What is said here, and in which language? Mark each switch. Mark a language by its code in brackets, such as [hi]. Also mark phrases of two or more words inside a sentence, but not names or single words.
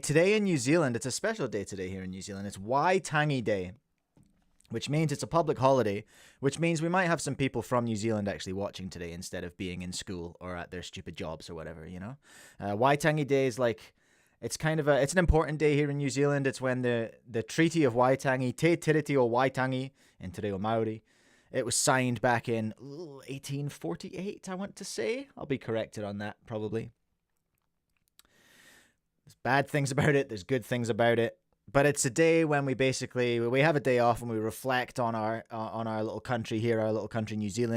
[en] Today in New Zealand, it's a special day today here in New Zealand. It's Waitangi Day, which means it's a public holiday, which means we might have some people from New Zealand actually watching today instead of being in school or at their stupid jobs or whatever, you know? Waitangi Day is like, it's an important day here in New Zealand. It's when the Treaty of Waitangi, Te Tiriti o Waitangi, in Te Reo Māori, it was signed back in 1848, I want to say. I'll be corrected on that, probably. There's bad things about it, there's good things about it. But it's a day when we have a day off and we reflect on our little country here, our little country New Zealand.